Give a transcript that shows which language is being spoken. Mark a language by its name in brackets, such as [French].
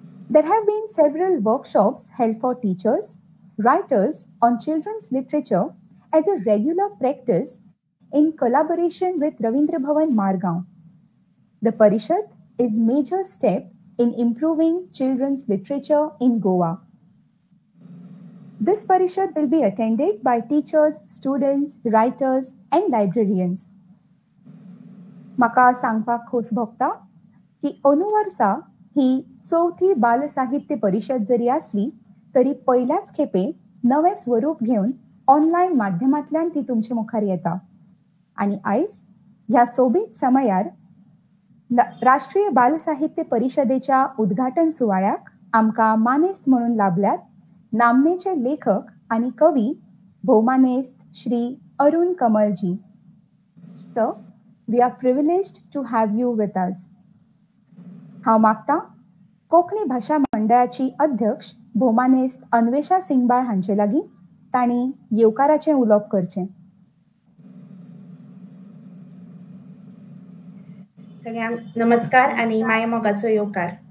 [English] There have been several workshops held for teachers, writers on children's literature as a regular practice in collaboration with Ravindra Bhavan Margaon. The Parishad is a major step in improving children's literature in Goa. This Parishad will be attended by teachers, students, writers, and librarians. [Konkani] म्हाका सांगपाक खोस भोगता की अंदू वर्सा ही चौथी बाल साहित्य परिशद जरी आसली तरी पहिल्याच खेपे नवे स्वरूप घेवन ऑनलायन माध्यमांतल्यान ती तुमचे मुखार येता. आनी आयज ह्या सोबीत समयार राष्ट्रीय बाल साहित्य परिशदेच्या उद्घाटन सुवाळ्याक आमकां मानेस्त म्हणून लाभल्यात नामनेचे लेखक आणि कवी भौमानेस्त श्री अरुण Kamalji. [English] So, we are privileged to have you with us. [Konkani] हांव मागतां कोंकणी भाषा मंडळाची अध्यक्ष भोमानेस्त अन्वेषा सिंगबाळ हांचे लागीं तांणी येवकाराचें उलोवप करचें. सगळ्यांक नमस्कार आणि माये मोगाचो येवकार.